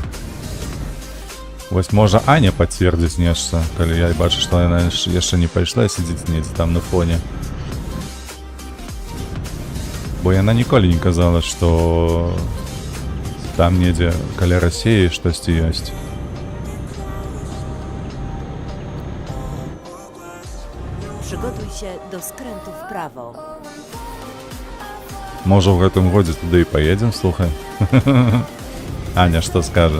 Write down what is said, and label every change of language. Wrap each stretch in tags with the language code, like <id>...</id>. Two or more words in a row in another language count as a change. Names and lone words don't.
<be>Вось можа Аня пацвердзіць нешта, калі я бачу, што яна яшчэ не пайшла і сидзіць недзе там на фоне. Бо яна ніколі не казала, што там недзе каля Расіі штосьці ёсць.</be> <pl>Przygotuj się do skrętu w prawo.</pl> <be>Можа, ў гэтым годзе туды і паедзем, слухай. Аня, што скажаш?</be>